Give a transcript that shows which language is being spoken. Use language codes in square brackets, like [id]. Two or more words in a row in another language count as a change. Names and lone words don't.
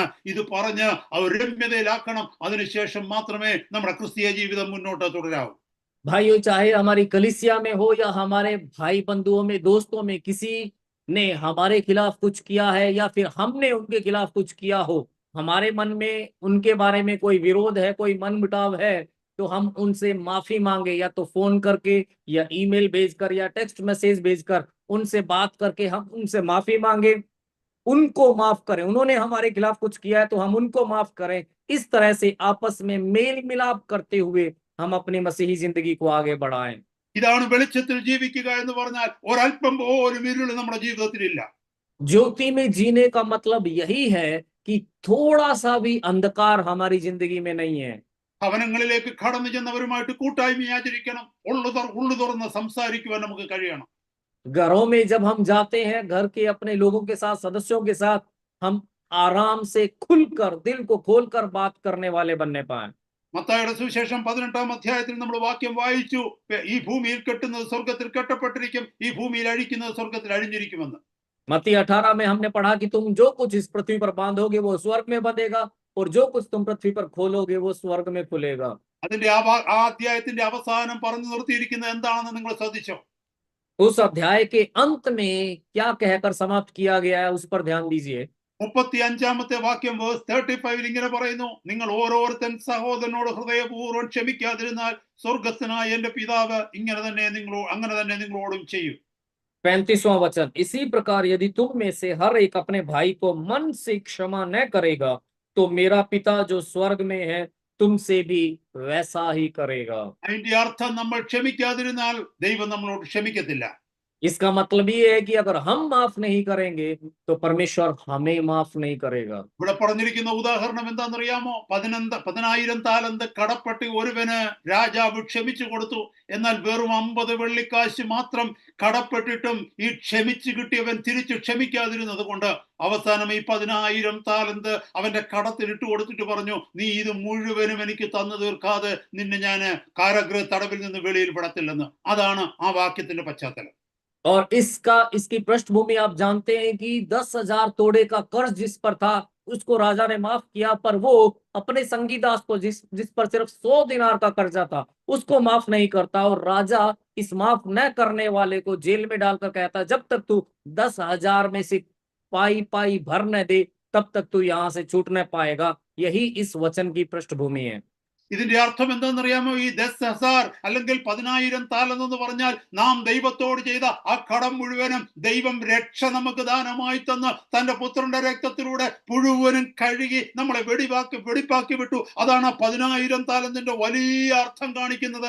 [ml] ഇത് പറഞ്ഞ് അവർ രമ്യതയിലാക്കണം. അതിനുശേഷം മാത്രമേ നമ്മുടെ ക്രിസ്തീയ ജീവിതം മുന്നോട്ട് തുടരാവൂ. [hi] भाइयों, चाहे हमारी कलीसिया में हो या हमारे भाई बंधुओं में, दोस्तों में किसी ने हमारे खिलाफ कुछ किया है, या फिर हमने उनके खिलाफ कुछ किया हो, हमारे मन में उनके बारे में कोई विरोध है, कोई मन मुटाव है, तो हम उनसे माफी मांगे, या तो फोन करके, या ईमेल भेजकर, या [en] text message [hi] भेजकर उनसे बात करके हम उनसे माफी मांगे, उनको माफ करें। उन्होंने हमारे खिलाफ कुछ किया है तो हम उनको माफ करें। इस तरह से आपस में मेल मिलाप करते हुए हम अपनी मसीही जिंदगी को आगे बढ़ाएं। [ml] ഇതാണ് വെളിച്ചത്തിൽ ജീവിക്കുക എന്ന് പറഞ്ഞാൽ. ഒരല്പം പോലും ഇരുൾ നമ്മുടെ ജീവിതത്തിലില്ല. [hi] ज्योति में जीने का मतलब यही है कि थोड़ा सा भी अंधकार हमारी जिंदगी में नहीं है। [ml] ഭവനങ്ങളിലേക്ക് കടന്നു ചെന്നവരുമായിട്ട് കൂട്ടായ്മ ആചരിക്കണം. ഉള്ളു തുറന്ന് സംസാരിക്കുവാൻ നമുക്ക് കഴിയണം. [hi] घरों में जब हम जाते हैं, घर के अपने लोगों के साथ, सदस्यों के साथ, हम आराम से खुलकर, दिल को खोलकर बात करने वाले बनने पाए। [ml] മത്തായിയുടെ സുവിശേഷം 18-ാം അധ്യായത്തിൽ നമ്മൾ വാക്യം വായിച്ചു, ഈ ഭൂമിയിൽ കെട്ടുന്നത് സ്വർഗത്തിൽ കെട്ടപ്പെട്ടിരിക്കും, ഈ ഭൂമിയിൽ അഴിക്കുന്നത് സ്വർഗത്തിൽ അഴിഞ്ഞിരിക്കുമെന്ന്. [hi] मत्ती 18 में हमने पढ़ा कि तुम जो कुछ इस पृथ्वी पर बांधोगे वो स्वर्ग में बंधेगा, और जो कुछ तुम पृथ्वी पर खोलोगे वो स्वर्ग में खुलेगा। [ml] അതിന്റെ ആ അധ്യായത്തിന്റെ അവസാനം പറഞ്ഞു നിർത്തിയിരിക്കുന്നത് എന്താണെന്ന് നിങ്ങൾ ശ്രദ്ധിച്ചോ? [hi] उस अध्याय के अंत में क्या कहकर समाप्त किया गया है, उस पर ध्यान दीजिए। [ml] 35-ാമത്തെ വാക്യം വേഴ്സ് 35 ഇങ്ങനെ പറയുന്നു, നിങ്ങൾ ഓരോരുത്തൻ സഹോദരനോട് ഹൃദയപൂർവ്വം ക്ഷമിക്കാതിരുന്നാൽ സ്വർഗസ്ഥനായ എന്റെ പിതാവ് അങ്ങനെ തന്നെ നിങ്ങളോടും ചെയ്യും. [hi] 35वां वचन, इसी प्रकार यदि तुम में से हर एक अपने भाई को मन से क्षमा न करेगा तो मेरा पिता जो स्वर्ग में है तुमसे भी वैसा ही करेगा। [ml] അതിന്റെ അർത്ഥം നമ്മൾ ക്ഷമിക്കാതിരുന്നാൽ ദൈവം നമ്മളോട് ക്ഷമിക്കത്തില്ല. [hi] इसका मतलब ये है कि अगर हम माफ नहीं करेंगे तो परमेश्वर हमें माफ नहीं करेगा। [ml] ഇവിടെ പറഞ്ഞിരിക്കുന്ന ഉദാഹരണം എന്താണെന്നറിയാമോ? 10,000 താലന്ത് കടപ്പെട്ട് ഒരുവന് രാജാവ് ക്ഷമിച്ചു കൊടുത്തു. എന്നാൽ വെറും 50 വെള്ളിക്കാശ് മാത്രം കടപ്പെട്ടിട്ടും ഈ ക്ഷമിച്ചു കിട്ടിയവൻ തിരിച്ചു ക്ഷമിക്കാതിരുന്നത് കൊണ്ട് അവസാനം ഈ 10,000 താലന്ത് അവന്റെ കടത്തിലിട്ട് കൊടുത്തിട്ട് പറഞ്ഞു, നീ ഇത് മുഴുവനും എനിക്ക് തന്നു തീർക്കാതെ നിന്നെ ഞാൻ കാരാഗൃഹ തടവിൽ നിന്ന് വെളിയിൽ വിടത്തില്ലെന്ന്. അതാണ് ആ വാക്യത്തിന്റെ പശ്ചാത്തലം. [hi] और इसकी पृष्ठभूमि आप जानते हैं कि 10,000 तोड़े का कर्ज जिस पर था उसको राजा ने माफ किया, पर वो अपने संगी दास को जिस पर सिर्फ 100 दिनार का कर्जा था उसको माफ नहीं करता, और राजा इस माफ न करने वाले को जेल में डालकर कहता जब तक तू 10,000 में से पाई पाई भर न दे तब तक तू यहाँ से छूट न पाएगा। यही इस वचन की पृष्ठभूमि है। [ml] ഇതിന്റെ അർത്ഥം എന്താണെന്നറിയാമോ? ഈ 10,000 അല്ലെങ്കിൽ 10,000 താലന്ത് എന്ന് പറഞ്ഞാൽ നാം ദൈവത്തോട് ചെയ്ത ആ കടം മുഴുവനും ദൈവം രക്ഷ നമുക്ക് ദാനമായി തന്ന് തന്റെ പുത്രന്റെ രക്തത്തിലൂടെ മുഴുവനും കഴുകി നമ്മളെ വെടിപ്പാക്കി വിട്ടു. അതാണ് 10,000 താലന്തിന്റെ വലിയ അർത്ഥം കാണിക്കുന്നത്.